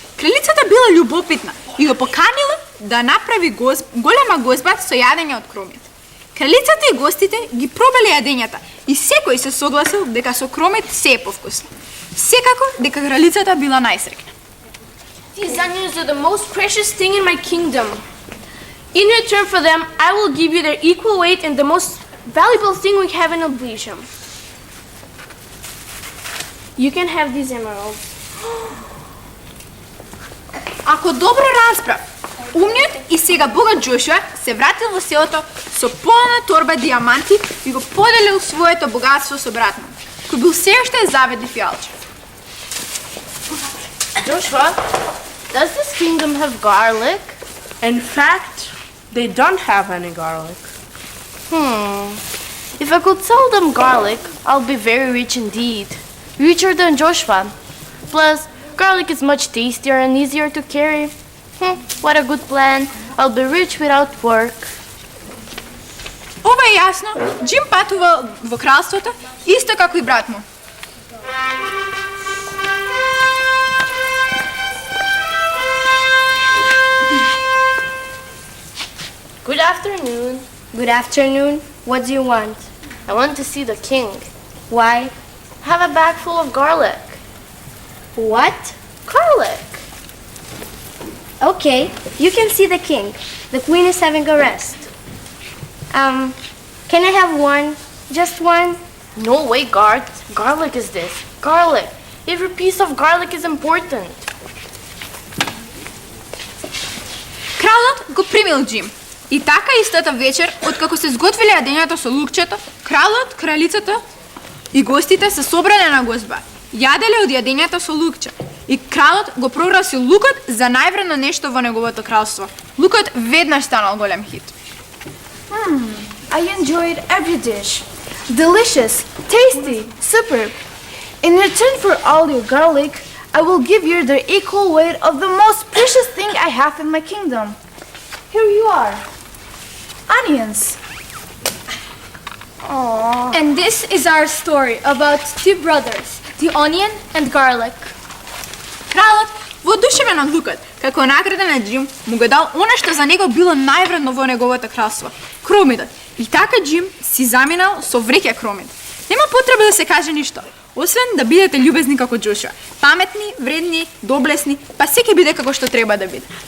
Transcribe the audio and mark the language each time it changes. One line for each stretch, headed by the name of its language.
Macedonian: Кралицата била љубопитна и го поканила да направи голема гозба со јадење од кромит. Кралицата и гостите ги пробале јадењата и секој се согласил дека со кромит се е повкусно. Секако дека кралицата била најсреќна.
English: These onions are the most precious thing in my kingdom. In return for them, I will give you their equal weight and the most valuable thing we have in Ablasia. You can have these emeralds.
Macedonian: Ако добро разбрав, умниот и сега богат Джошуа се вратил во селото со полна торба диаманти и го поделил своето богатство со брат му, кој бил се уште заведлив и алчев.
English: Joshua, Does this kingdom have garlic? In fact, they don't have any garlic. If I could sell them garlic, I'll be very rich indeed. Richer than Joshua. Plus, garlic is much tastier and easier to carry. What a good plan. I'll be rich without work.
Macedonian: Ова е јасно, Джим патува во кралството, исто како и брат му.
English: Good afternoon. Good afternoon. What do you want? I want to see the king. Why? I have a bag full of garlic. What? Garlic. Okay, you can see the king. The queen is having a rest. Can I have one? Just one? No way, guard. Garlic is this. Garlic. Every piece of garlic is important.
Macedonian: Кралот го примил Джим. И така истата вечер, откако се сготвиле јадењето со лукчето, кралот, кралицата и гостите се собрале на гозба. Јаделе од јадењето со лукче. И кралот го прогласи лукот за највредно нешто во неговото кралство. Лукот веднаш станал голем хит.
English: I enjoyed every dish. Delicious, tasty, superb. In return for all your garlic, I will give you the equal weight of the most precious thing I have in my kingdom. Here you are. Onions. And this is our story about two brothers, the onion and garlic.
Macedonian: Кралот, воодушевен од лукот, како награда на Джим, му го дал она што за него било највредно во неговото кралство – кромидот. И така Джим си заминал со вреќа кромид. Нема потреба да се каже ништо, освен да бидете љубезни како Джошуа. Паметни, вредни, доблесни, па секој биде како што треба да биде.